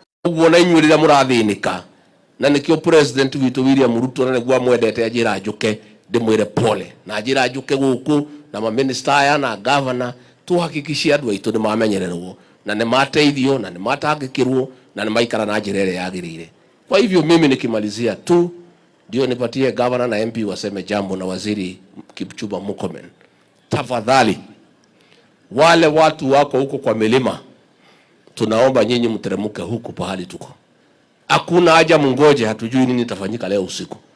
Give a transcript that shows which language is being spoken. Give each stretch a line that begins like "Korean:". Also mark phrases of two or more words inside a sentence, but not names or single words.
Kikuyu: Ũguo na inyuĩ rĩrĩa mũrathĩnĩka, na nĩkĩo president witũ William Ruto na nĩguo amwendete anjĩra njuke ndĩmwĩre pole, na njĩra njuke gũkũ na maminista aya na governor tuhakikishie andũ aitũ nĩ mamenyererwo na nĩ mateithio na nĩ matangĩkĩrwo na nĩ maikara na njĩra ĩrĩa yagĩrĩire.
Swahili: Kwa hivyo mimi nikimalizia tu ndio nipatie governor na MP waseme jambo na waziri Kipchumba Murkomen. Tafadhali wale watu wako huko kwa milima, tunaomba nyinyi mteremke huku pahali tuko. Hakuna haja mungoje, hatujui nini itafanyika leo usiku.